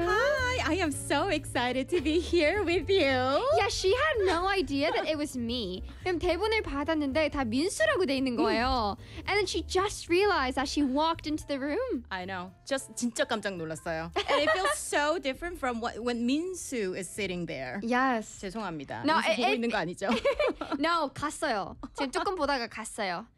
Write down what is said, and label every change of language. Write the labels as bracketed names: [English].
[English] Hi, I am so excited to be here with you. Yeah, she had no idea that it was me. [Korean] 그럼 대본을 받았는데 다 민수라고 돼 있는 거예요. [English] And then she just realized that she walked into the room. I know. Just [Korean] 진짜 깜짝 놀랐어요. [English] And it feels so different from what, when Minsu is sitting there. Yes. [Korean] 죄송합니다. [English] No, [Korean] 민수 보고 있는 거 아니죠? [English] No, [Korean] 갔어요. 지금 조금 보다가 갔어요.